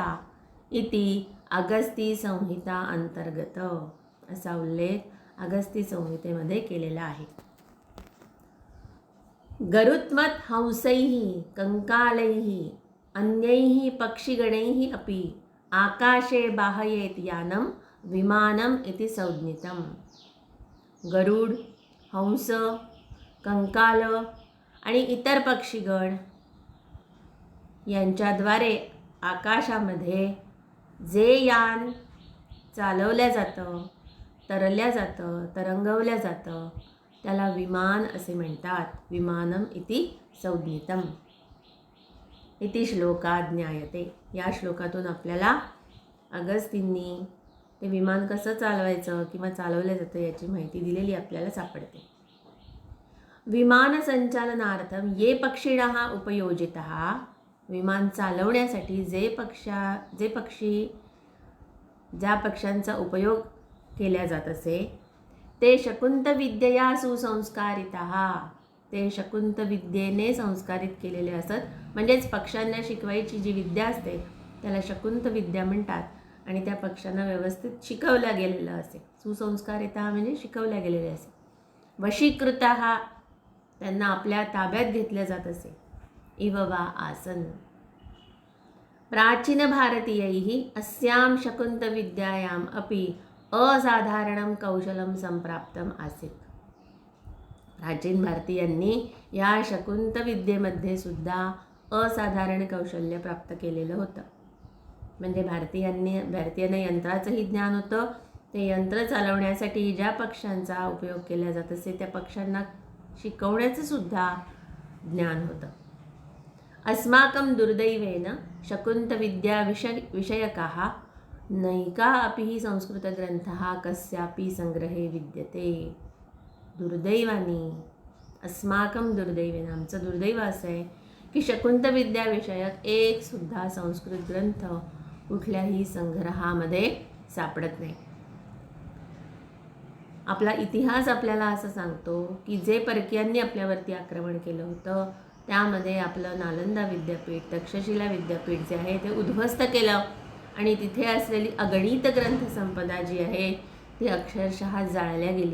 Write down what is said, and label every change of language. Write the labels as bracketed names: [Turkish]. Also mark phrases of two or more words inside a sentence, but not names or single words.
[Marathi] इति अगस्ती संहिता अंतर्गत, असा उल्लेख अगस्ती संहितेमध्ये केलेला आहे. [Sanskrit] गरुत्मत हंसैः कंकालैः अन्यैः पक्षिगणैः अपि आकाशे बाहयेत यानं विमानम इति संज्ञितम्. [Marathi] गरुड, हंस, कंकाल आणि इतर पक्षीगण यांच्याद्वारे आकाशामध्ये जे यान चालवल्या जातं, तरल्या जातं, तरंगवल्या जातं त्याला विमान असे म्हणतात. [Sanskrit] विमानम इति संज्ञितम इति श्लोकात ज्ञायते. [Marathi] या श्लोकातून आपल्याला अगस्तींनी ते विमान कसं चालवायचं किंवा चालवलं जातं याची माहिती दिलेली आपल्याला सापडते. [Sanskrit] विमान संचालनार्थम ये पक्षिणः उपयोजितः, [Marathi] विमान चालवण्यासाठी ज्या पक्ष्यांचा उपयोग केला जात असे ते [Sanskrit] शकुंतविद्यया सुसंस्कारितः, [Marathi] ते शकुंतविद्येने संस्कारित केलेले असत. म्हणजेच पक्ष्यांना शिकवायची जी विद्या असते त्याला शकुंतविद्या म्हणतात आणि त्या पक्ष्यांना व्यवस्थित शिकवल्या गेलेलं असे. सुसंस्कारितः म्हणजे शिकवल्या गेलेले असे. वशीकृतः, त्यांना आपल्या ताब्यात घेतल्या जात असे. [Sanskrit] इव वा आसन. प्राचीन भारतीयैः अस्यां शकुंतविद्यायाम् अपि असाधारणं कौशलं संप्राप्तम् आसीत्. [Marathi] प्राचीन भारतीयांनी या शकुंतविद्येमध्ये सुद्धा असाधारण कौशल्य प्राप्त केलेलं होतं. म्हणजे भारतीयांना यंत्राचंही ज्ञान होतं, ते यंत्र चालवण्यासाठी ज्या पक्ष्यांचा उपयोग केला जात असे त्या पक्ष्यांना शिकवण्याचं सुद्धा ज्ञान होतं. [Sanskrit] अस्माकं दुर्दैवेन शकुन्तविद्या विषयकाः नैका अपि हि संस्कृतग्रंथः कस्यापि संग्रहे विद्यते. दुर्दैवानी, अस्माकं दुर्दैवेन, [Marathi] आमचं दुर्दैव असं आहे की शकुन्तविद्या विषयक एक सुद्धा संस्कृत ग्रंथ कुठल्याही संग्रहामध्ये सापडत नाही. आपला इतिहास आपल्याला असं सांगतो की जे परकीयांनी आपल्यावरती आक्रमण केलं होतं त्यामध्ये आपलं नालंदा विद्यापीठ, तक्षशिला विद्यापीठ जे आहे ते उद्ध्वस्त केलं आणि तिथे असलेली अगणित ग्रंथसंपदा जी आहे ती अक्षरशः जाळल्या गेली.